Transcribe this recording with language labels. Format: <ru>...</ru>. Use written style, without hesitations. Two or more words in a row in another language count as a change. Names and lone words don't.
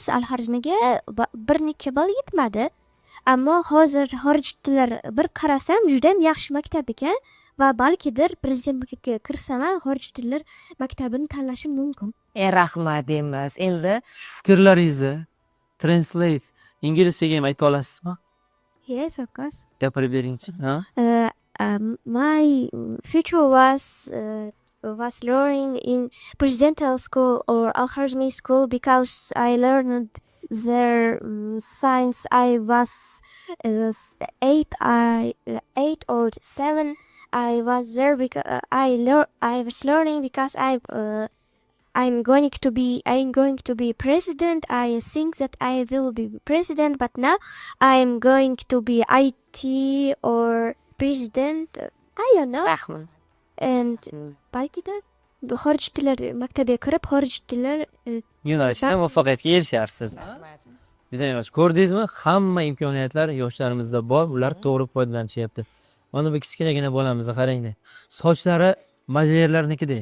<uz>Al-Xorazmiyga bir necha ball yetmadi. Ammo hozir xorij tillar bir qarasam juda ham yaxshi maktab ekan va balkidir prezident maktabga kirsam ham xorij tillar maktabini tanlashim mumkin. Rahmat deymiz. Endi Fikrlaringizni translate inglizchaga ham ayta olasizmi?</uz> <en>Yes, of course.</en> <uz>Gapirib beringchi. Ha?</uz> <en>My future was learning in presidential school or Al-Kharazmi school because I learned their science. I was 8 or 7. I was there because I was learning because I'm going to be president. I think that I will be president, but now I'm going to be IT or president. I don't know.</en> <uz>rahmat. And balkida xorij tillar maktabiga kirib xorij tillar Yo'nalishda muvaffaqiyatga erisharsiz. Bizning yosh ko'rdingizmi? Hamma imkoniyatlar yoshlarimizda bor, ular to'g'ri foydalanishyapti. Mana bu kichkinagina bolamizni qaranglar. Sochlari modellarnikidek.</uz>